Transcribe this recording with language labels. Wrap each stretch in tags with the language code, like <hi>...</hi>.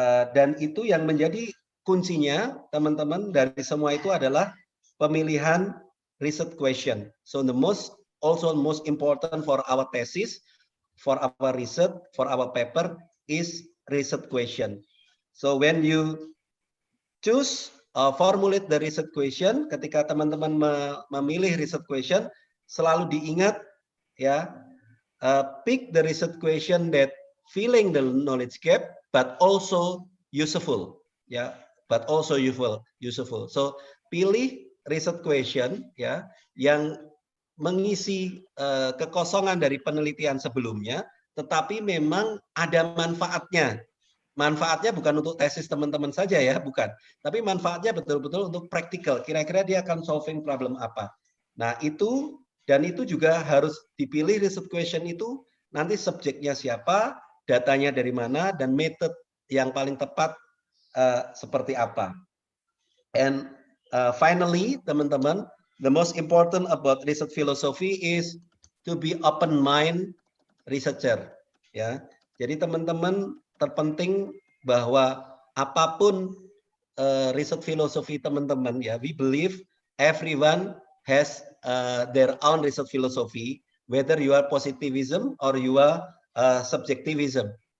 <id>Dan itu yang menjadi kuncinya, teman-teman, dari semua itu adalah pemilihan research question.</id> <en>So the most important for our thesis, for our research, for our paper is research question. So when you choose formulate the research question,</en> <id>ketika teman-teman memilih</id> <en>research question, selalu diingat ya, pick the research question that filling the knowledge gap but also useful, ya, but also useful.</en> <id>So pilih research question ya yang mengisi kekosongan dari penelitian sebelumnya, tetapi memang ada manfaatnya. Manfaatnya bukan untuk tesis teman-teman saja ya, bukan. Tapi manfaatnya betul-betul untuk praktikal. Kira-kira dia akan solving problem apa. Nah itu, dan itu juga harus dipilih research question itu, nanti subjeknya siapa, datanya dari mana, dan method yang paling tepat seperti apa.</id> <en>And finally, teman-teman, the most important about research philosophy is to be open mind researcher.</en> <id>Ya, jadi teman-teman terpenting bahwa apapun research philosophy teman-teman ya,</id> <en>we believe everyone has their own research philosophy, whether you are positivism or you are subjectivism.</en>